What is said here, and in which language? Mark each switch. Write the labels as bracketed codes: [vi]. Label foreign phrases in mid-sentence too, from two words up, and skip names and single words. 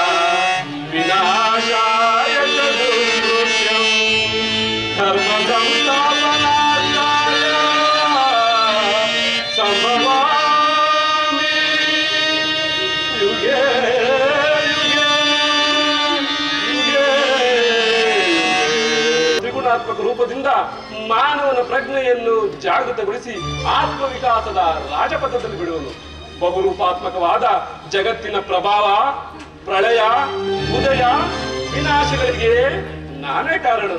[sa] ವಿನಾಶಾಯ ಚ ದುಷ್ಕೃತ್ಯಂ ಧರ್ಮ ಸಂಸ್ಥಾಪನಾರ್ಥಾಯ ಸಂಭವಾಮಿ ಯುಗೇ ಯುಗೇ ಯುಗೇ. [kn] ತ್ರಿಗುಣಾತ್ಮಕ ರೂಪದಿಂದ ಮಾನವನ ಪ್ರಜ್ಞೆಯನ್ನು ಜಾಗೃತಗೊಳಿಸಿ ಆತ್ಮವಿಕಾಸದ ರಾಜಪಥದಲ್ಲಿ ಬಿಡುವನು. ಬಹುರೂಪಾತ್ಮಕವಾದ ಜಗತ್ತಿನ ಪ್ರಭಾವ, ಪ್ರಳಯ, ಉದಯ, ವಿನಾಶಗಳಿಗೆ ನಾನೇ ಕಾರಣನು.